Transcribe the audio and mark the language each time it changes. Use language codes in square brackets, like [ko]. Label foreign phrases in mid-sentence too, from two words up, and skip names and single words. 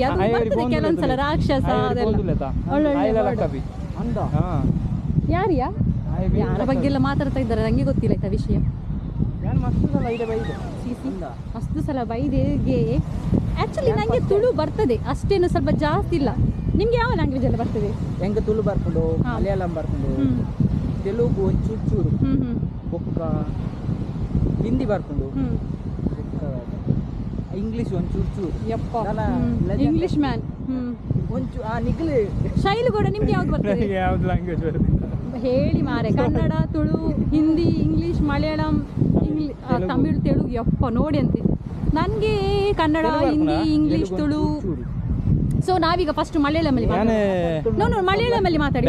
[kn] ಅದು ಬರ್ತದೆ ಕೆಲವೊಂದ್ಸಲ ರಾಕ್ಷಸ ಅದೆಲ್ಲ. ಯಾರಿಯಾ ಯಾರ ಬಗ್ಗೆ ಎಲ್ಲ ಮಾತಾಡ್ತಾ ಇದ್ದಾರೆ ನಂಗೆ ಗೊತ್ತಿಲ್ಲ ಆಯ್ತಾ ವಿಷಯ. ಅಷ್ಟು ಸಲ ಬೈದೆಗೆ. ಆ್ಯಕ್ಚುಲಿ ನನಗೆ ತುಳು ಬರ್ತದೆ, ಅಷ್ಟೇನು ಸ್ವಲ್ಪ ಜಾಸ್ತಿ ಇಲ್ಲ. ನಿಮ್ಗೆ ಯಾವ ಲ್ಯಾಂಗ್ವೇಜ್ ಎಲ್ಲ ಬರ್ತದೆ? ಹೆಂಗೆ ತುಳು ಬರ್ಕೊಂಡು, ಮಲಯಾಳಂ ಬರ್ಕೊಂಡು, ತೆಲುಗು ಒಂಚೂರು ಚೂರು, ಬೊಕ್ಕ ಹಿಂದಿ ಬರ್ಕೊಂಡು, ಇಂಗ್ಲೀಷ್ ಒಂಚೂರು ಚೂರು. [en] ಯಪ್ಪ, English man. [kn] ಒಂಚೂರು ನಿಗ್ಲಿ. ಶೈಲು ಕೂಡ ನಿಮ್ಗೆ ಯಾವ್ದು ಬರ್ತದೆ? ಯಾವ್ದು ಲ್ಯಾಂಗ್ವೇಜ್ ಬರ್ತದೆ ಹೇಳಿ ಮಾರೆ. ಕನ್ನಡ, ತುಳು, ಹಿಂದಿ, ಇಂಗ್ಲೀಷ್, ಮಲಯಾಳಂ, ತಮಿಳು, ತೆಲುಗು. ಯಪ್ಪ ನೋಡಿ ಅಂತೆ. ನನಗೆ ಕನ್ನಡ, ಹಿಂದಿ, ಇಂಗ್ಲೀಷ್, ತುಳು. ಸೊ ನಾವೀಗ ಫಸ್ಟ್ ಮಲಯಾಳಮಲ್ಲಿ ಮಲಯಾಳಮಲ್ಲಿ ಮಾತಾಡಿ.